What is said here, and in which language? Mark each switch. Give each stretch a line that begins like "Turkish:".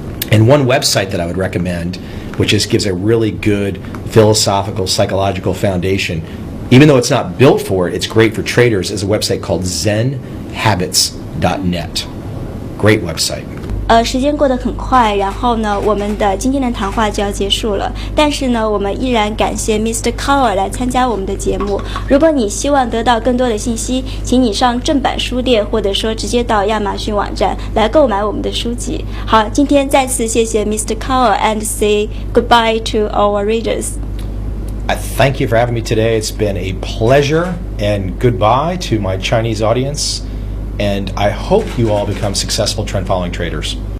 English: And one website that I would recommend, which just gives a really good philosophical, psychological foundation, even though it's not built for it, it's great for traders, is a website called zenhabits.net. Great website.
Chinese: 时间过得很快，然后呢，我们的今天的谈话就要结束了。但是呢，我们依然感谢 Mr. Cowell 来参加我们的节目。如果你希望得到更多的信息，请你上正版书店，或者说直接到亚马逊网站来购买我们的书籍。好，今天再次谢谢 Mr.
English: Cowell and say goodbye to our readers. I thank you for having me today. It's been a pleasure, and goodbye to my Chinese audience. And I hope you all become successful trend following traders.